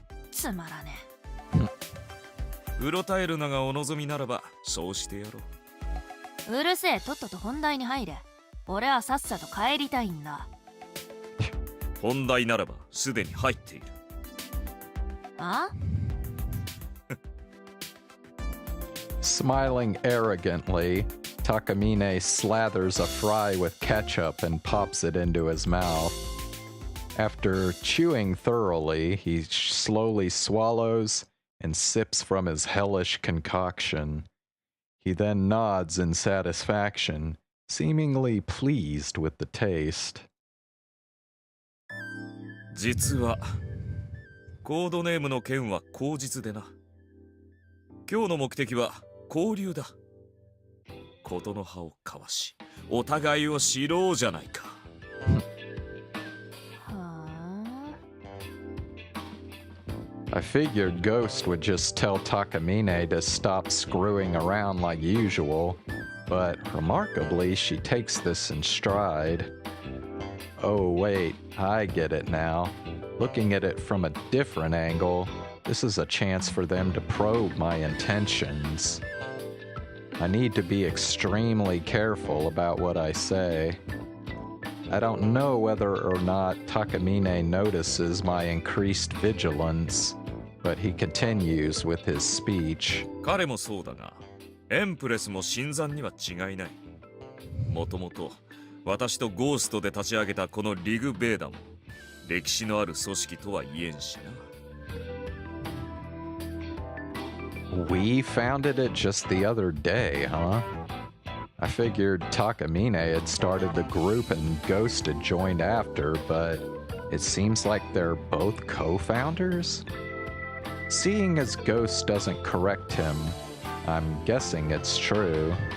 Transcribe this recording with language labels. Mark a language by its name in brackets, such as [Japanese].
[Japanese] つまらねうろたえるのがお望みならばそうしてやろう。うるせえ、とっとと本題に入れ。俺はさっさと帰りたいんだ。本題ならばすでに入っている。あ [English] Smiling arrogantly, Takamine slathers a fry with ketchup and pops it into his mouth. After chewing thoroughly, he slowly swallows and sips from his hellish concoction. He then nods in satisfaction, seemingly pleased with the taste. [Japanese] 実はコードネームの件は口実でな。今日の目的は交流だ。ことの葉を交わし、お互いを知ろうじゃないか。 [English] I figured Ghost would just tell Takamine to stop screwing around like usual, but remarkably, she takes this in stride. Oh wait, I get it now. Looking at it from a different angle, this is a chance for them to probe my intentions. I need to be extremely careful about what I say. I don't know whether or not Takamine notices my increased vigilance, but he continues with his speech. [Japanese] 彼もそうだが、エンプレスも新参には違いない。もともと私とゴーストで立ち上げたこのリグ・ベーダも歴史のある組織とは言えんしな。 [English] We founded it just the other day, huh? I figured Takamine had started the group and Ghost had joined after, but it seems like they're both co-founders? Seeing as Ghost doesn't correct him, I'm guessing it's true.